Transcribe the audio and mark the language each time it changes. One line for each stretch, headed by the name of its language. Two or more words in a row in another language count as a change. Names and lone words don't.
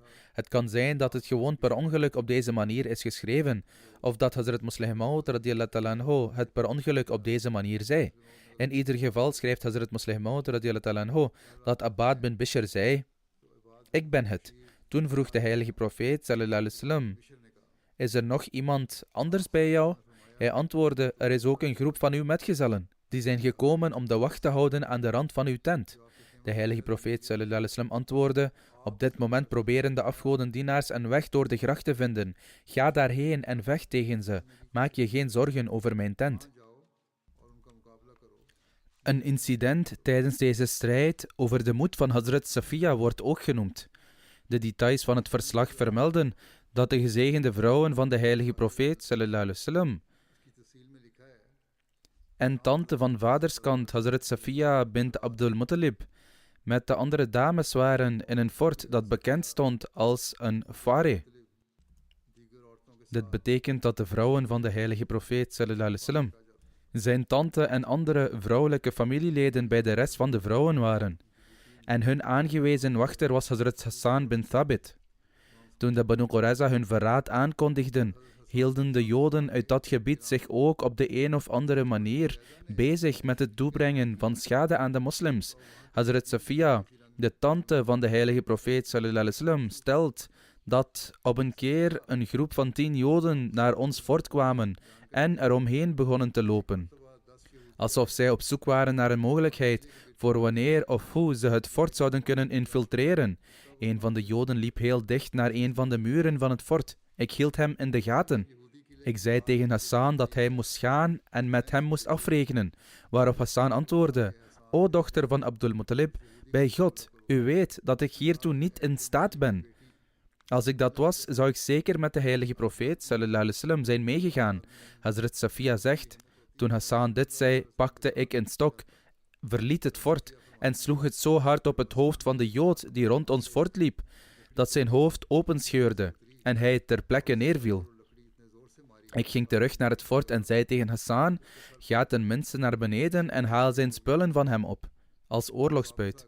Dutch: Het kan zijn dat het gewoon per ongeluk op deze manier is geschreven, of dat Hazrat Muslih Maud
Arabic: رضي الله عنه
Dutch: het per ongeluk op deze manier zei. In ieder geval schrijft Hazrat Muslih Maud
Arabic: رضي الله عنه
Dutch: dat Abbad bin Bishr zei, ik ben het. Toen vroeg de heilige profeet
Arabic: صلى الله عليه وسلم,
Dutch: is er nog iemand anders bij jou? Hij antwoordde, er is ook een groep van uw metgezellen. Die zijn gekomen om de wacht te houden aan de rand van uw tent. De heilige profeet
Arabic: صلى الله عليه وسلم
Dutch: antwoordde, op dit moment proberen de afgodendienaars een weg door de gracht te vinden. Ga daarheen en vecht tegen ze. Maak je geen zorgen over mijn tent. Een incident tijdens deze strijd over de moed van Hazrat Safiya wordt ook genoemd. De details van het verslag vermelden dat de gezegende vrouwen van de heilige profeet
Arabic: صلى الله عليه وسلم
Dutch: en tante van vaderskant Hazrat Safiya bint Abdul Muttalib met de andere dames waren in een fort dat bekend stond als een fare. Dit betekent dat de vrouwen van de heilige profeet
Arabic: صلى الله عليه وسلم
Dutch: zijn tante en andere vrouwelijke familieleden bij de rest van de vrouwen waren. En hun aangewezen wachter was Hazrat Hassan bin Thabit. Toen de Banu Qurayza hun verraad aankondigden, hielden de Joden uit dat gebied zich ook op de een of andere manier bezig met het toebrengen van schade aan de moslims. Hazrat Safiya, de tante van de heilige profeet
Arabic: صلى الله عليه وسلم,
Dutch: stelt dat op een keer een groep van 10 Joden naar ons fort kwamen en eromheen begonnen te lopen. Alsof zij op zoek waren naar een mogelijkheid voor wanneer of hoe ze het fort zouden kunnen infiltreren. Een van de Joden liep heel dicht naar een van de muren van het fort. Ik hield hem in de gaten. Ik zei tegen Hassan dat hij moest gaan en met hem moest afrekenen, waarop Hassan antwoordde: O dochter van Abdul Muttalib, bij God, u weet dat ik hiertoe niet in staat ben. Als ik dat was, zou ik zeker met de heilige profeet
Arabic: صلى الله عليه وسلم
Dutch: zijn meegegaan. Hazrat Safiya zegt: toen Hassan dit zei, pakte ik een stok, verliet het fort en sloeg het zo hard op het hoofd van de Jood die rond ons fort liep, dat zijn hoofd openscheurde en hij ter plekke neerviel. Ik ging terug naar het fort en zei tegen Hassan: ga ten minste naar beneden en haal zijn spullen van hem op, als oorlogsbuit.